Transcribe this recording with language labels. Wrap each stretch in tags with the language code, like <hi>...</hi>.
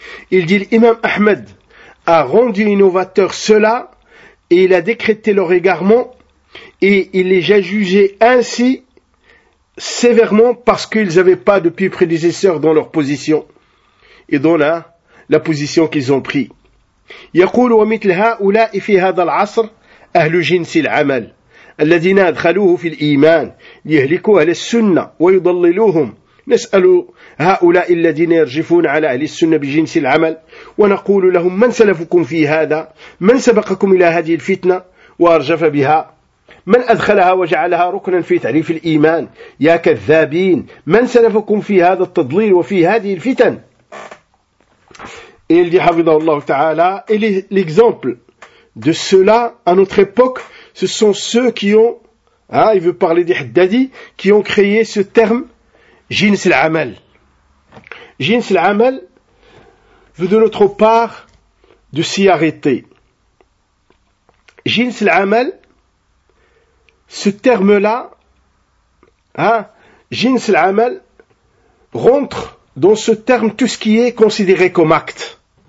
<fr>Il dit, l'imam Ahmed a rendu innovateur cela, et il a décrété leur égarement, et il les a jugés ainsi, sévèrement, parce qu'ils n'avaient pas de pieux prédécesseurs dans leur position, et dans la position qu'ils ont pris.</fr> <ar>يقول ومثل هؤلاء في هذا العصر أهل جنس العمل الذين أدخلوه في الإيمان ليهلكوا أهل السنة ويضللوهم نسأل هؤلاء الذين يرجفون على أهل السنة بجنس العمل ونقول لهم من سلفكم في هذا من سبقكم إلى هذه الفتنة وأرجف بها من أدخلها وجعلها ركنا في تعريف الإيمان يا كذابين من سلفكم في هذا التضليل وفي هذه الفتن</ar> <fr>Et il dit, Havidallahu ta'ala, et l'exemple de cela, à notre époque, ce sont ceux qui ont, il veut parler des haddadi, qui ont créé ce terme, jins al-amal. Jins al-amal veut de notre part de s'y arrêter. Jins al-amal, ce terme-là, jins al-amal, rentre dans ce terme tout ce qui est considéré comme acte.</fr>